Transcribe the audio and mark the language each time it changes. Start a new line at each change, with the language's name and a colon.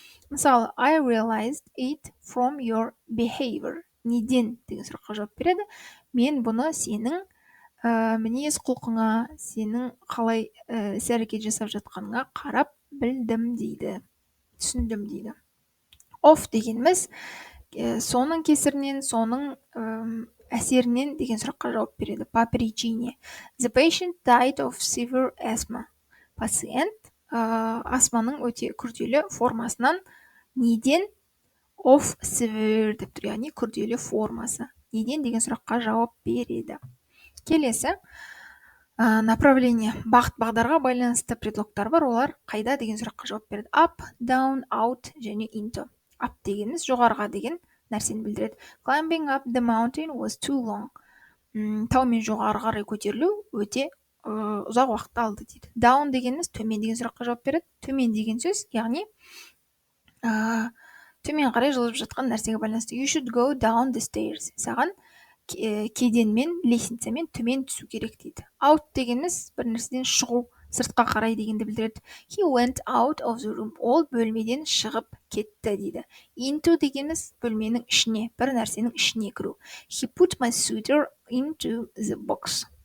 Kazakh: Мысалы,
English: I realized it from your behavior.
Kazakh: Неден деген сұраққа жауап береді. Мен бұны сенің мінез құлқыңа, сенің қалай іс-әрекет жасап жатқаныңа қарап білдім дейді, түсіндім дейді. Of дегеніміз соның кесірінен, соның әсерінен деген сұраққа жауап береді.
Russian: По причине.
English: The patient died of severe asthma.
Kazakh: Пациент астманың өте күрделі формасынан, неден? Of severe деп тұр, яғни күрделі формасы. Неден деген сұраққа жауап береді. Келесі направление, бағыт бағдарға байланысты предлогтар бар, олар қайда деген сұраққа жауап береді.
English: Up, down, out және into.
Kazakh: Up дегеніміз жоғарыға деген нәрсені білдіреді.
English: Climbing up the mountain was too long.
Kazakh: Таумен жоғары қарай көтерілу өте ұзақ уақытты алды дейді. Down дегеніміз төмен деген сұраққа жауап береді. Төмен деген сөз, яғни төмен қарай жылжып жатқан нәрсеге байланысты.
English: You should go down the stairs.
Kazakh: Саған кеденмен, лестницамен төмен түсу керек дейді. Out дегеніміз бір нәрседен шығу, сыртқа қарай дегенді білдіреді.
English: He went out of the room.
Kazakh: Ол бөлмеден шығып кетті дейді. Into дегеніміз бөлменің ішіне, бір нәрсенің ішіне кіру.
English: He put my sweater into the box.